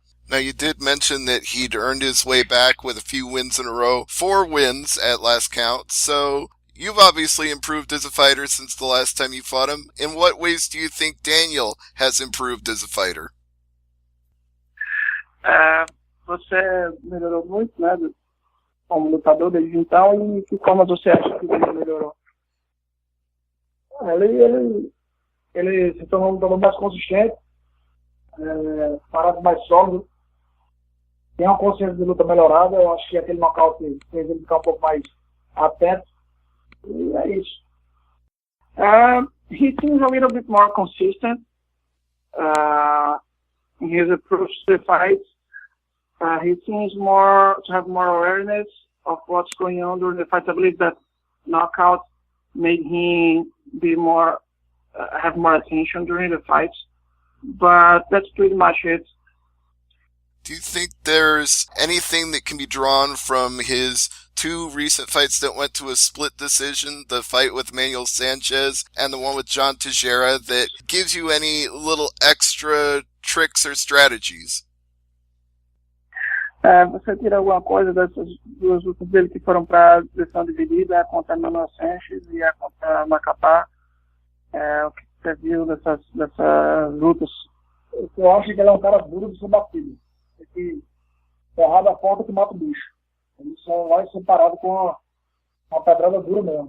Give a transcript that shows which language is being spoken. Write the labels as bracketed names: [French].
[English] Now, you did mention that he'd earned his way back with a few wins in a row, 4 wins at last count, so you've obviously improved as a fighter since the last time you fought him. In what ways do you think Daniel has improved as a fighter? [Portuguese] Você melhorou muito, né, como lutador desde então, e que forma você acha que ele melhorou? Ele se tornou um lutador mais consistente, parado mais sólido, tem uma consciência de luta melhorada. Eu acho que aquele nocaute fez ele ficar um pouco mais atento, e é isso. [English] He seems a little bit more consistent in his approach to the fights. He seems to have more awareness of what's going on during the fights. I believe that knockout made him be more have more attention during the fights, but that's pretty much it. Do you think there's anything that can be drawn from his 2 recent fights that went to a split decision, the fight with Manuel Sanchez and the one with John Teixeira, that gives you any little extra tricks or strategies? [Portuguese] Você tira alguma coisa dessas 2 lutas dele que foram para decisão dividida, a contra Manuel Sanchez e a contra Macapá? O que você viu dessas lutas? Eu acho que ele é um cara duro de ser batido. Que porrada forte que mata o bicho. Ele só vai ser parado com uma pedrada dura mesmo.